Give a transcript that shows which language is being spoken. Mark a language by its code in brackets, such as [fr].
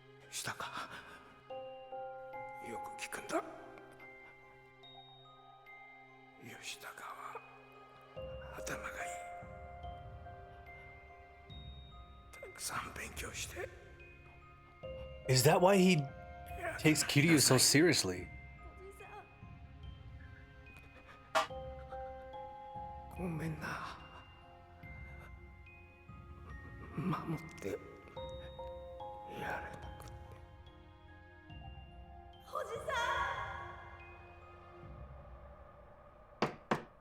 [ja] したかよく聞くんだ吉高は頭がいいたくさん勉強して [en] Is that why he takes Kiryu so seriously? [ja] ごめんな守ってやれなくておじさん